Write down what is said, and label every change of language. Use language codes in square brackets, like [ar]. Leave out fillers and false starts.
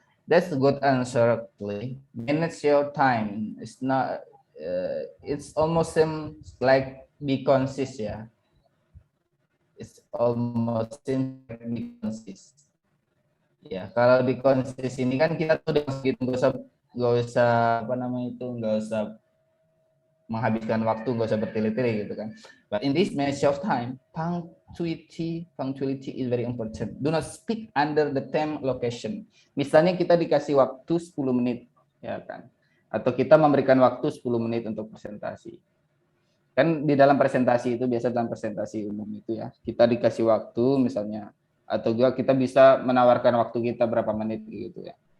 [en] That's a good answer, actually. Manage your time. It's not. It's almost seems like be consist ya. It's almost seems like be consist. [id] Ya, kalau be consist ini kan kita tuh udah gitu, nggak usah menghabiskan waktu, nggak usah bertele-tele gitu kan. [en] But in this manage of time, punctuality is very important. Do not speak under the time location. [id] Misalnya kita dikasih waktu 10 menit, ya kan? Atau kita memberikan waktu 10 menit untuk presentasi. Kan di dalam presentasi itu, biasa dalam presentasi umum itu ya, kita dikasih waktu misalnya, atau juga kita bisa menawarkan waktu kita berapa menit gitu ya.